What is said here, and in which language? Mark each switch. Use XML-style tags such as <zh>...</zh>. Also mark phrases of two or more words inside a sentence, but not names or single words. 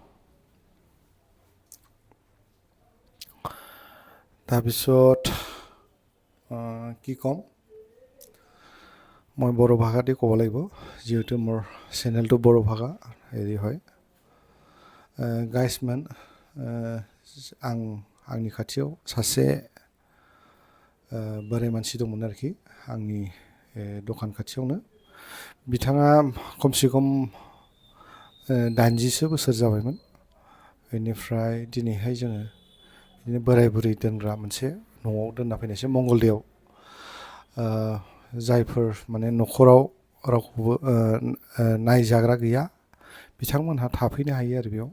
<as>তাৰপিছত কি ক'ম মই বড়ো ভাষাতে ক'ব লাগিব যেহেতু মোৰ চেনেলটো বড়ো ভাষা হেৰি হয় গাইজমেন</as> <brx>आंनि खाथियाव सासे बोराय मानसि दंमोन आरोखि आंनि दखान खाथियावनो बिथाङा खमसे खम 80 बोसोर जाबायमोन बेनिफ्राय दिनैहाय जोङो बिदिनो बोराय बुरै दोनग्रा मोनसे न'आव दोनना फैनायसै मंगलदैयाव जायफोर माने न'खराव रावखौबो नायजाग्रा गैया बिथांमोनहा थाफैनो हायो आरो बेयाव</brx>